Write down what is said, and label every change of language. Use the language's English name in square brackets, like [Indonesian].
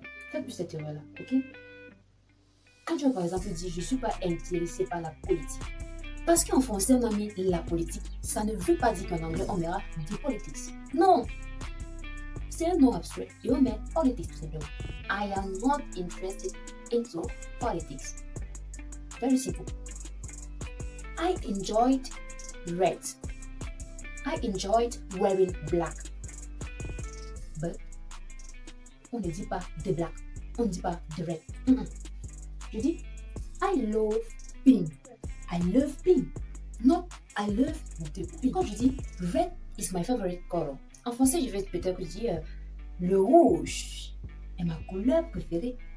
[French] Faites plus cette erreur-là, ok? Quand tu vas par exemple dire je ne suis pas intéressé par la politique. Parce qu'en français, on a mis la politique. Ça ne veut pas dire qu'en anglais, on verra des politics. Non! C'est un nom abstrait et on met politics tout simplement. [English] I am not interested into politics. Very simple. I enjoyed red. I enjoyed wearing black. [French] But, on ne dit pas de black. On ne dit pas de red. Je dis, [English] I love pink. I love pink. Not I love the pink. [French] Quand je dis [English] red is my favorite color. [French] En français, je vais peut-être dire le rouge est ma couleur préférée.